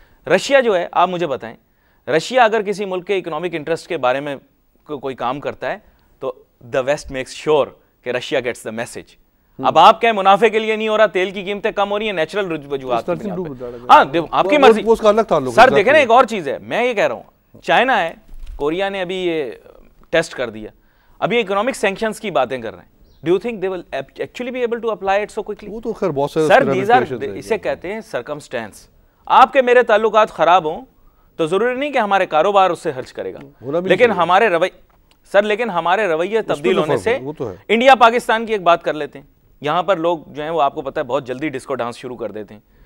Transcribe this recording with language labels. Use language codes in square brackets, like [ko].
[ur] Russia جو ہے, آپ مجھے بتائیں, رشیا اگر کسی ملک کے اکنامک انٹرسٹ کے بارے میں کوئی کام کرتا ہے تو [en] the west makes sure [ur] کہ [en] Russia gets the message. [ur] اب آپ کہیں منافع کے لیے نہیں ہو رہا, تیل کی قیمتیں کم ہو رہی ہیں نیچرل وجوہات, ہاں آپ کی مرضی. سر دیکھیں نا ایک اور چیز ہے, میں یہ کہہ رہا ہوں, چائنا ہے, کوریا نے ابھی یہ ٹیسٹ کر دیا, ابھی اکنامک سینکشنز کی باتیں کر رہے ہیں. [en] Do you think they will actually be able to apply it so quickly? [ur] وہ تو خیر بہت سے سر [en] these are [ur] اسے کہتے ہیں circumstance. آپ کے میرے تعلقات خراب ہوں تو ضروری نہیں کہ ہمارے کاروبار اس سے خرچ کرے گا, لیکن ہمارے ہمارے رویے تبدیل ہونے سے. انڈیا پاکستان کی ایک بات کر لیتے ہیں. یہاں پر لوگ جو ہیں وہ آپ کو پتہ ہے بہت جلدی ڈسکو ڈانس شروع کر دیتے ہیں.